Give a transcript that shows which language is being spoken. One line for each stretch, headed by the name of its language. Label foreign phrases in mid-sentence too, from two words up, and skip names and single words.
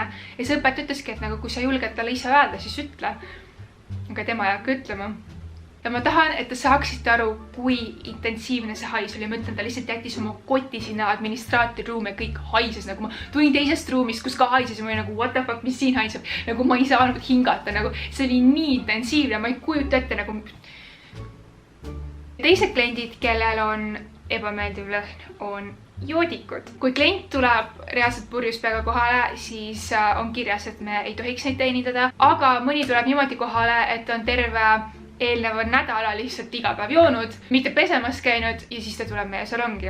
Estonian: Ja see õpetaja ütleski, et nagu kui sa julged talle ise öelda, siis ütle. Aga tema ei hakka ütlema. Ja ma tahan, et te saaksite aru, kui intensiivne see hais oli. Ma ütlen, ta lihtsalt jättis oma koti sinna administraatori ruumi ja kõik haises. Nagu ma tulin teisest ruumist, kus ka haises ja ma olin nagu
English: what the fuck,
Estonian: mis siin haiseb. Nagu ma ei saanud hingata. Nagu see oli nii intensiivne, ma ei kujuta ette nagu... Teised kliendid, kellel on ebameeldiv lõhn, on joodikud. Kui klient tuleb reaalselt purjus peaga kohale, siis on kirjas, et me ei tohiks neid teenindada, aga mõni tuleb niimoodi kohale, et on terve eelneva nädala lihtsalt iga päev joonud, mitte pesemas käinud ja siis ta tuleb meie salongi.